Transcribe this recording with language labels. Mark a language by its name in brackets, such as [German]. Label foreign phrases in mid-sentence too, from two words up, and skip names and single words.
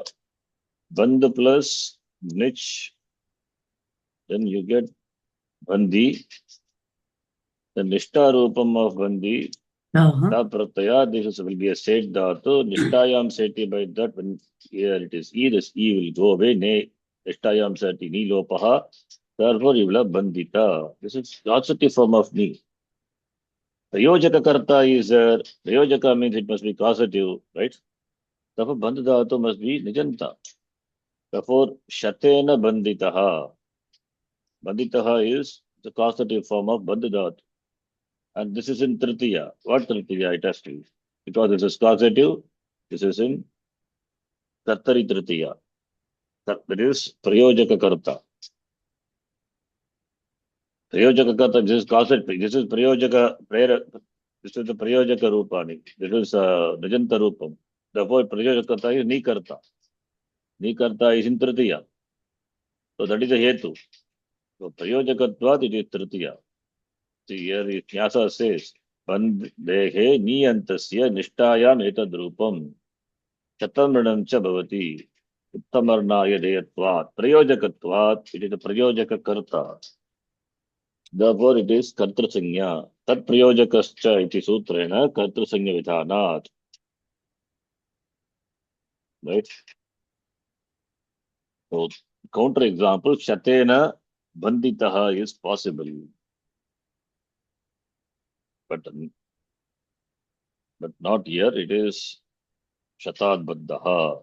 [English] Band plus Nich. Then you get Bandi. The [Sanskrit] Nishta Rupam [English] of Bandi. Uh-huh. Pratyaya, this will be a set dhatu. [Sanskrit] Nishtayam seti [English] by that when here it is E, this E will go away. Ne, [Sanskrit] Nishtayam seti ni lopaha. [English] Therefore, you will have bandita. This is causative form of ni. [Sanskrit] Prayojaka karta [English] is Prayojaka means it must be causative, right? Therefore, bandhatu must be nijanta. Therefore, [Sanskrit] shatena banditaha. [English] Banditaha is the causative form of bandhatu. And this is in Tritiya. What Tritiya it has to be? Because this is causative, this is in [Sanskrit] Kartari Tritiya. [English] That is [Sanskrit] Prayojaka Karta. Prayojaka Karta, [English] this is causative. This is Prayojaka, this is the [Sanskrit] Prayojaka Rupani. [English] This is [Sanskrit] Nijanta Rupam. [English] Therefore, [Sanskrit] Prayojaka Karta [English] is Nikarta. Nikarta is in Tritiya. So that is a Hetu. So Prayojakatvat, it is Tritiya. See here, Nyasa says, [Sanskrit] Bandehe Niyantasya Nishtayam Etadrupam Chatamranam cha bhavati Uttamarnaya deyatvat Prayojakatvat, [English] it is a [Sanskrit] Prayojaka Karta. [English] Therefore, it is [Sanskrit] Kartra Sanya. Tat Prayojakascha iti sutrena Kartra Sanya Vidhanat. [English] Right? So, counter example, [Sanskrit] Shatena Banditaha [English] is possible. But not here, it is [Sanskrit] Shatad Baddaha.